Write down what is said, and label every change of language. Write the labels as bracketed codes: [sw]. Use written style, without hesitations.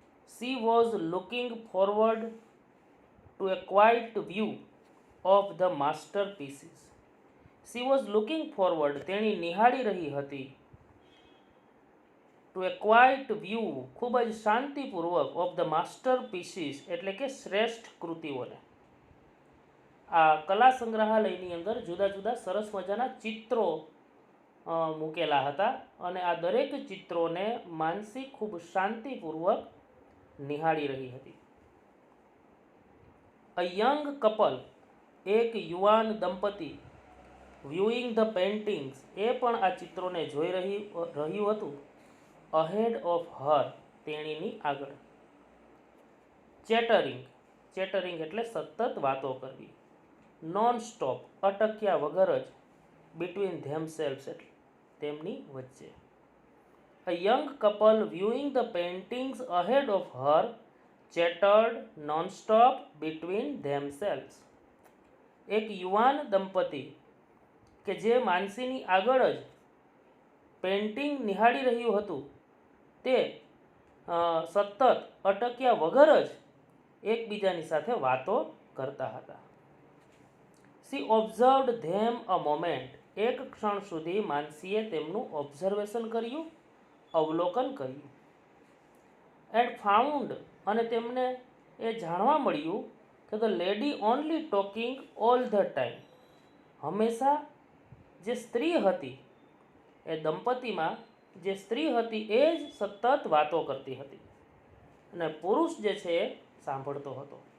[en] She was looking forward to a quiet view of the masterpieces. She was looking forward, [gu] તેણી નિહાળી રહી હતી, [en] to a quiet view, [gu] ખૂબ જ શાંતિપૂર્વક, [en] of the masterpieces [gu] એટલે કે શ્રેષ્ઠ કૃતિઓને. આ કલા સંગ્રહાલયની અંદર જુદા જુદા સરસ મજાના ચિત્રો મૂકેલા હતા અને આ દરેક ચિત્રોને માનસી ખૂબ શાંતિપૂર્વક નિહાળી રહી હતી. [en] a young couple, [gu] એક યુવાન દંપતી, [en] viewing the paintings, [gu] એ પણ આ ચિત્રોને જોઈ રહ્યું હતું, [en] ahead of her, [gu] તેણીની આગળ. ચેટરિંગ, ચેટરિંગ એટલે સતત વાતો કરવી. [en] non stop, [gu] અટક્યા વગર જ, [en] between themselves [gu] એટલે તેમની વચ્ચે. [en] A young couple viewing the paintings ahead of her chattered non-stop between themselves. [gu] એક યુવાન દંપતી કે જે માનસીની આગળ જ પેઇન્ટિંગ નિહાળી રહ્યું હતું, તે સતત અટક્યા વગર જ એકબીજાની સાથે વાતો કરતા હતા. [en] She observed them a moment. [gu] એક ક્ષણ સુધી માનસીએ તેમનું ઓબ્ઝર્વેશન કર્યું, અવલોકન કર્યું. [en] and found, [gu] અને તેમને એ જાણવા મળ્યું કે [en] The lady only talking all the time. [gu] હંમેશા જે સ્ત્રી હતી, એ દંપતીમાં જે સ્ત્રી હતી એ જ સતત વાતો કરતી હતી અને પુરુષ જે છે એ સાંભળતો હતો.